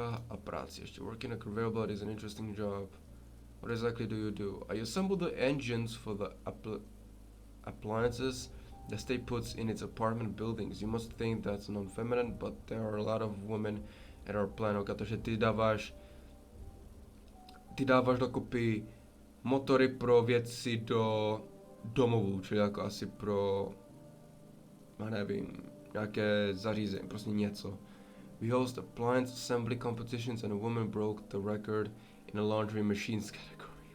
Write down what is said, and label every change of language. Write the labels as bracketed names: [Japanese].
[Czech] A práci ještě. [English] Working a conveyor belt is an interesting job. What exactly do you do? I assemble the engines for the appliances the state puts in its apartment buildings. You must think that's non-feminine, but there are a lot of women at our plant. [Czech] Takže ty dáváš dokupy motory pro věci do domovů, čili jako asi pro, já nevím, nějaké zařízení, prostě něco. [English] We host appliance assembly competitions and a woman broke the record in a laundry machines category.